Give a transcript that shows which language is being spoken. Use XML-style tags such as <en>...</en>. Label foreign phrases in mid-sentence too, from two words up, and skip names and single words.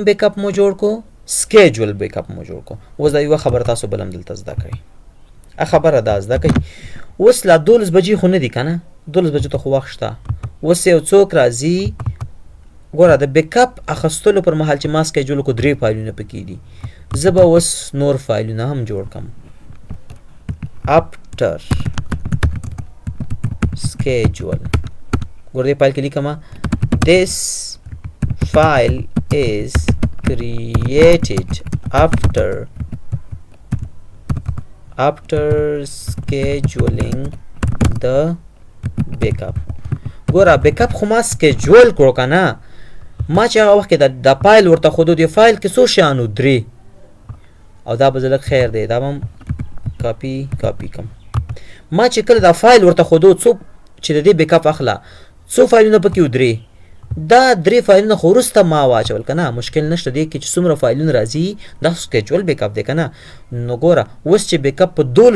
<ps>بیک اپ مو جوړ کو</ps> <en>schedule backup</en> <ps>مو جوړ کو اوس دا یوه خبره تاسو بل هم دلته زده کړئ خبره دا زده کړئ اوس لا 12 بجې خو نه دي که نه 12 بجو ته خو وخت شته اوس یو څوک راځي ګوره د بیک اپ اخیستلو پر مهال چې ما سکیجول کو 3 فایلونه پکې دي زه به اوس نور فایلونه هم جوړ کړم</ps> <en>after schedule</en> <ps>ګوره دې فایل کې لیکم</ps> <en>this file is created after scheduling the</en> <ps>backup ګوره بیکاپ خو ما سکیجول کړو که نه ما چې هغه وخت کې دا فایل ورته ښودو دې فایل کې څو شیانو 3 او دا به زه لږ خیر دی دا به هم کاپي کم ما چې کله دا فایل ورته ښودو څو چې د دې بیکاپ اخله څو فایلونه پکې و 3 دا 3 فایلونه خو وروسته ما واچول که نه مشکل نشته دی کې چې څومره فایلونه راځي دا</ps> <en>schedule backup</en> <ps>دی که نه نو ګوره اوس چې بیک اپ په 12</ps>